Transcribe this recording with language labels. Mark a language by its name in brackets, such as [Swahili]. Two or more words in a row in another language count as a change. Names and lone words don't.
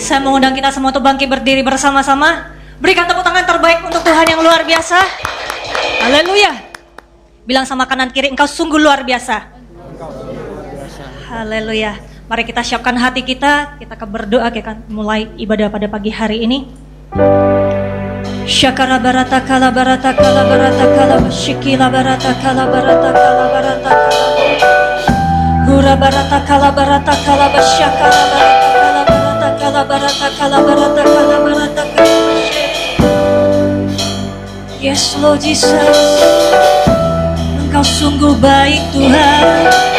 [Indonesian] Saya mengundang kita semua untuk bangkit berdiri bersama-sama. Berikan tepuk tangan terbaik untuk Tuhan yang luar biasa. Haleluya. Bilang sama kanan kiri, engkau sungguh luar biasa. Haleluya. Mari kita siapkan hati kita akan berdoa, kita akan mulai ibadah pada pagi hari ini. Syakara barata kala barata kala barata kala shikila barata kala barata kala barata kala. Hura barata kala barata kala basyakara barata kala barata kala barata kala barata kala. [English] Yes Lord Jesus, [Indonesian] Engkau sungguh baik Tuhan.